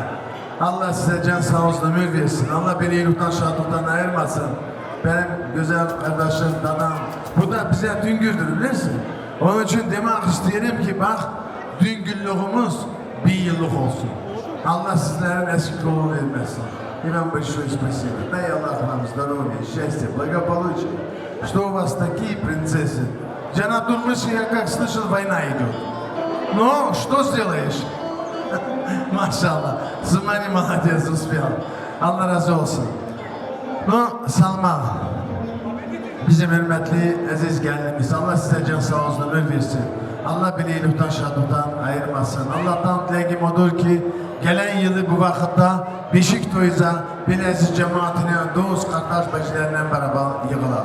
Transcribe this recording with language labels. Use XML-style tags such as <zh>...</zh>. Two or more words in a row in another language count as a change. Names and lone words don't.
<tr>Allah size can sağ olsun ömür versin. Allah beni iyilikten şadlıktan ayırmasın. Benim güzel kardeşim, danam. Bu da bize düngürdür bilirsin. Onun için demek isterim ki bak düngüllüğümüz bir yıllık olsun. Allah sizlerin eskiliğini vermesin.</tr> <ru>И вам большое спасибо. Дай Аллах вам здоровья, счастья, благополучия. Что у вас такие принцессы. Джанатулмыши, я как слышал, война идет. Ну, что сделаешь? Maşallah. Sımani молодец, успел.</ru> <tr>Allah razı olsun.</tr> <ru>Ну, Salman.</ru> <tr>Bizim hürmetli, aziz gelinimiz. Allah size can sağ olsun, ömür versin. Allah beni iyilikten, şadlıktan ayırmasın. Allah'tan dileğim odur ki gelen yılı bu vakitte Beşiktoy'za bir aziz cemaatine, dost kardeş bacılarla beraber yığılar.</tr>